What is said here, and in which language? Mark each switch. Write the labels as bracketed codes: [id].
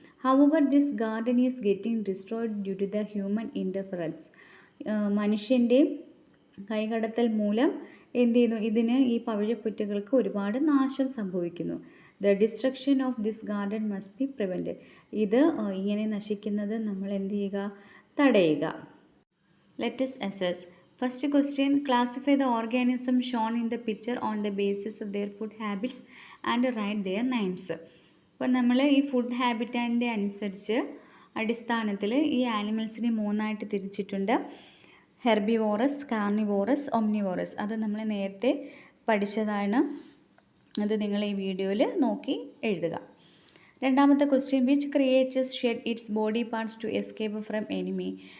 [en] However this garden is getting destroyed due to the human interference. [ml] മനുഷ്യൻ്റെ കൈകടത്തൽ മൂലം എന്ത് ചെയ്യുന്നു, ഇതിന്, ഈ പവിഴപ്പുറ്റുകൾക്ക് ഒരുപാട് നാശം സംഭവിക്കുന്നു. [en] The destruction of this garden must be prevented. [ml] ഇത് ഇങ്ങനെ നശിക്കുന്നത് നമ്മൾ എന്ത് ചെയ്യുക, തടയുക. [en] Let us assess. First question, classify the organism shown in the picture on the basis of their food habits and write their names. [ml] അപ്പോൾ നമ്മൾ ഈ ഫുഡ് ഹാബിറ്റാൻ്റെ അനുസരിച്ച് അടിസ്ഥാനത്തിൽ ഈ ആനിമൽസിനെ 3ആയിട്ട് തിരിച്ചിട്ടുണ്ട്. Herbivorous, carnivorous, omnivorous. അത് നമ്മൾ നേരത്തെ പഠിച്ചതാണ്. അത് നിങ്ങൾ ഈ വീഡിയോയിൽ നോക്കി എഴുതുക. രണ്ടാമത്തെ question, [en] Which creatures shed its body parts to escape from enemy.